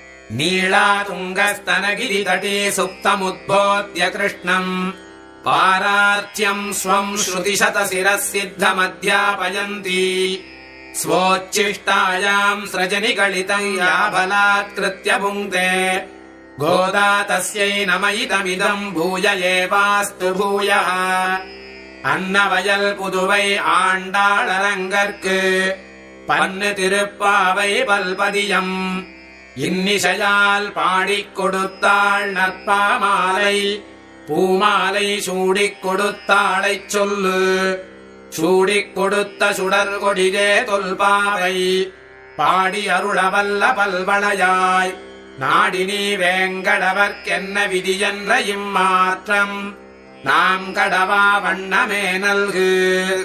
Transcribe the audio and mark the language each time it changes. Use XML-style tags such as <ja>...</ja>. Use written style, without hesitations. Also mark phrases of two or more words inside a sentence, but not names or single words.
<sa>नीलातुङ्गस्तनगिरितटे सुप्तमुद्बोध्य कृष्णम् पारार्च्यम् स्वम् श्रुतिशतशिरः सिद्धमध्यापयन्ती स्वोच्छिष्टायाम् स्रजनिगलितम् या बलात्कृत्य भुङ्क्ते गोदा तस्यै नम इदमिदम् भूय एवास्तु भूयः</sa> <ta>அன்னவயல் புதுவை ஆண்டாளரங்கர்க்கு பன்னு திருப்பாவை பல்பதியம் இன்னிசையால் பாடிக் கொடுத்தாள் நற்பாமாலை பூமாலை சூடிக் கொடுத்தாளைச் சொல்லு சூடிக் கொடுத்த சுடர் கொடிதே தொல்பாவை பாடி அருளவல்ல பல்வளையாய் நாடினி வேங்கடவர்க்கென்ன விதியென்ற இம்மாற்றம் நாம் கடவா வண்ணமே நல்கு.</ta>